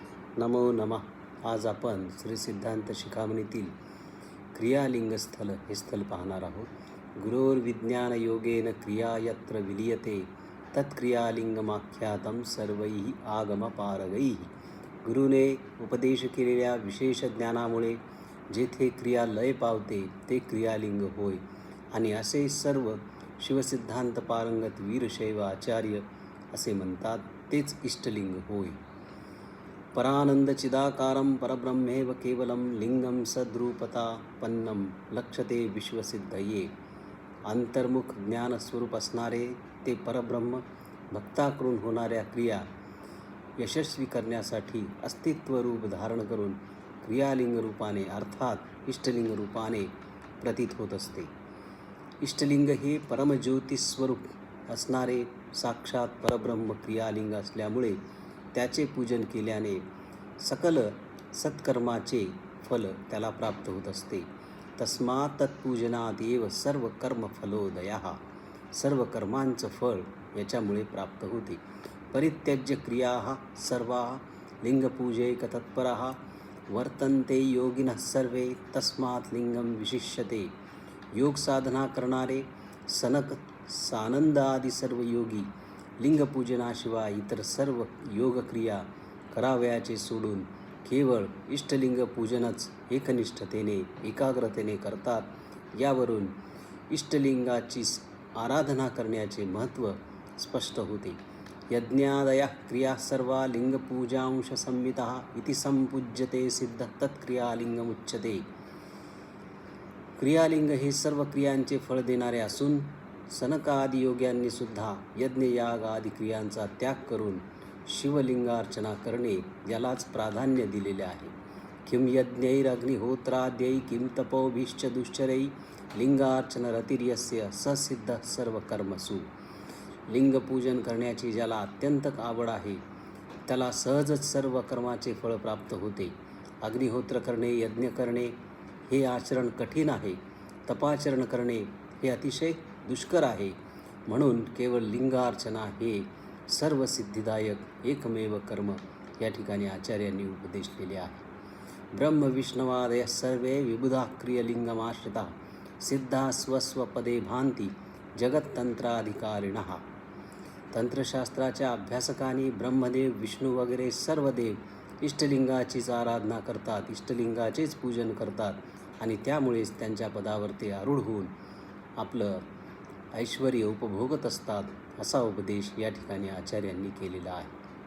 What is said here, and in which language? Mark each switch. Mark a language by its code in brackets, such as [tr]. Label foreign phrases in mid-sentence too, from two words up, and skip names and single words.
[sa] नमो नमः. [mr] आज आपण श्री सिद्धांत शिखामणीतील क्रियालिंग स्थल हे स्थल पाहणार आहोत. [sa] गुरोर्विज्ञान योगेन क्रिया यत्र विलीयते तत्क्रियालिंगमाख्यातं सर्वैः आगमपारगैः. [mr] गुरुने उपदेश केलेल्या विशेष ज्ञानामुळे जेथे क्रिया लय पावते ते क्रियालिंग होय. आणि असे सर्व शिवसिद्धांत पारंगत वीरशैव आचार्य असे म्हणतात, तेच इष्टलिंग होय. [sa] परानंद चिदाकारं परब्रह्मेव केवलं लिंगम सद्रूपतापन्नं लक्षते विश्वसिद्धये. [mr] अंतर्मुख ज्ञानस्वरूप असणारे ते परब्रह्म भक्ताकडून होणाऱ्या क्रिया यशस्वी करण्यासाठी अस्तित्व रूप धारण करून क्रियालिंग रूपाने अर्थात इष्टलिंग रूपाने प्रतीत होत असते. इष्टलिंग हे परमज्योतिस्वरूप असणारे साक्षात परब्रह्म क्रियालिंग असल्यामुळे त्याचे पूजन केल्याने सकल सत्कर्माचे फल त्याला प्राप्त होत असते. [sa] तस्मात् तत्पूजनात एव सर्व कर्मफलोदयः. [mr] सर्व कर्मांचं फळ याच्यामुळे प्राप्त होते. [sa] परित्यज्य क्रियाः सर्वाः लिंगपूजैकतत्पराः वर्तन्ते योगिनः सर्वे तस्मात् लिंगम विशिष्यते. [mr] योग साधना करणारे सनक सानंदादी सर्व योगी लिंगपूजनाशिवाय इतर सर्व योगक्रिया करावयाचे सोडून केवळ इष्टलिंग पूजनच एकनिष्ठतेने एकाग्रतेने करतात. यावरून इष्टलिंगाची आराधना करण्याचे महत्त्व स्पष्ट होते. [sa] यज्ञादयः क्रिया सर्वा लिंगपूजांश संवितः इति संपूज्यते सिद्ध तत्क्रियालिंगमुच्यते. [mr] क्रियालिंग हे सर्व क्रियांचे फळ देणारे असून सनकादी योग्यांनी सुद्धा यज्ञयाग आदी क्रियांचा त्याग करून शिवलिंगार्चना करणे यालाच प्राधान्य दिलेले आहे. [sa] किं यज्ञैरग्निहोत्राद्यै किं तपोभिश्च दुश्चरै लिंगार्चनरतिर्यस्य ससिद्ध सर्व कर्मसु. [mr] लिंगपूजन करण्याची ज्याला अत्यंत आवड आहे त्याला सहजच सर्व कर्माचे फळ प्राप्त होते. अग्निहोत्र करणे, यज्ञ करणे हे आचरण कठीण आहे. तपाचरण करणे हे अतिशय दुष्कर आहे. म्हणून केवळ लिंगार्चना हे सर्व सिद्धिदायक एकमेव कर्म या ठिकाणी आचार्यांनी उपदेशलेले आहे. [sa] ब्रह्म विष्णवादय सर्वे विबुधा क्रियलिंगमाश्रिता सिद्धा स्वस्वपदे भांती जगत्तंत्राधिकारिणः. [mr] तंत्रशास्त्राच्या अभ्यासकांनी ब्रह्मदेव, विष्णू वगैरे सर्व देव इष्टलिंगाचीच आराधना करतात, इष्टलिंगाचेच पूजन करतात आणि त्यामुळेच त्यांच्या पदावर ते आरूढ होऊन आपलं ऐश्वर्य उपभोगत असतात, असा उपदेश या ठिकाणी आचार्यांनी केलेला आहे.